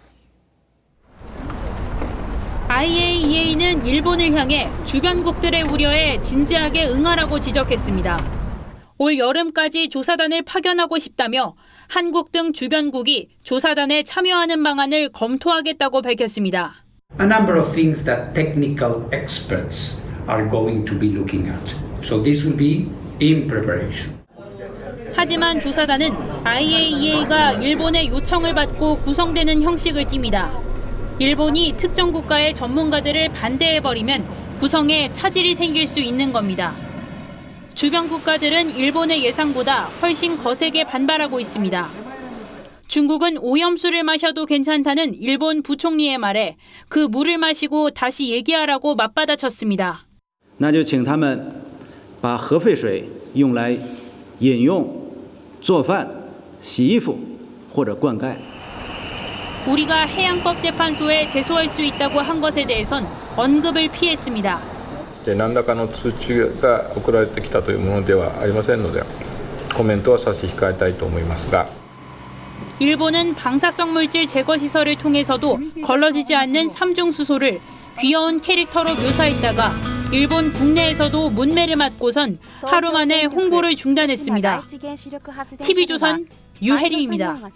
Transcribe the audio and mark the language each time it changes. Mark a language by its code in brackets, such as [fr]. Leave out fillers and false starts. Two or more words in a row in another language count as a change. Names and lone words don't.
[ko] IAEA는 일본을 향해 주변국들의 우려에 진지하게 응하라고 지적했습니다. 올 여름까지 조사단을 파견하고 싶다며 한국 등 주변국이 조사단에 참여하는 방안을 검토하겠다고 밝혔습니다. [en] A number of things that technical experts are going to be looking at. So this will be in preparation. [ko] 하지만 조사단은 IAEA가 일본의 요청을 받고 구성되는 형식을 띱니다. 일본이 특정 국가의 전문가들을 반대해버리면 구성에 차질이 생길 수 있는 겁니다. 주변 국가들은 일본의 예상보다 훨씬 거세게 반발하고 있습니다. 중국은 오염수를 마셔도 괜찮다는 일본 부총리의 말에 그 물을 마시고 다시 얘기하라고 맞받아쳤습니다. [zh] 那就请他们把核废水用来饮用、做饭、洗衣服或者灌溉。 [ko] 우리가 해양법재판소에 제소할 수 있다고 한 것에 대해선 언급을 피했습니다. [ja] 何らかの通知が送られてきたというものではありませんのでコメントは差し控えたいと思いますが [ko] 일본은 방사성 물질 제거 시설을 통해서도 걸러지지 않는 삼중수소를 귀여운 캐릭터로 묘사했다가 일본 국내에서도 문매를 맞고선 하루 만에 홍보를 중단했습니다. TV조선 유혜림입니다.